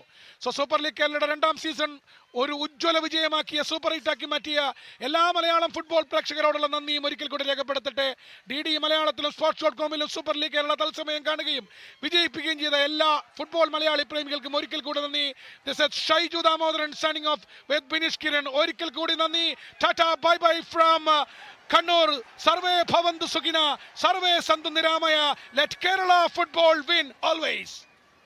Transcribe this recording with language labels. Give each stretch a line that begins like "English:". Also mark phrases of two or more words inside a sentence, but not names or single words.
Malayalam: സോ സൂപ്പർ ലീഗ് കേരളയുടെ 2ാം സീസൺ ഒരു ഉജ്ജ്വല വിജയമാക്കിയ, സൂപ്പർ ഹിറ്റാക്കി മാറ്റിയ എല്ലാ മലയാളം ഫുട്ബോൾ പ്രേക്ഷകരോടുള്ള നന്ദിയും ഒരിക്കൽ കൂടി രേഖപ്പെടുത്തട്ടെ. DD മലയാളത്തിലും sports.com-ലും സൂപ്പർ ലീഗ് കേരള തത്സമയം കാണുകയും വിജയിപ്പിക്കുകയും ചെയ്ത എല്ലാ ഫുട്ബോൾ മലയാളി പ്രേമികൾക്കും ഒരിക്കൽ കൂടി നന്ദി.
English: This is Shaiju Damodaran signing off with Bineesh Kiran.
Malayalam: ഒരിക്കൽ കൂടി നന്ദി.
English: tata bye bye from
Malayalam: Kannur.
Sanskrit: सर्वे भवन्तु सुखिन, सर्वे सन्तु निरामय.
English: Let Kerala football win always.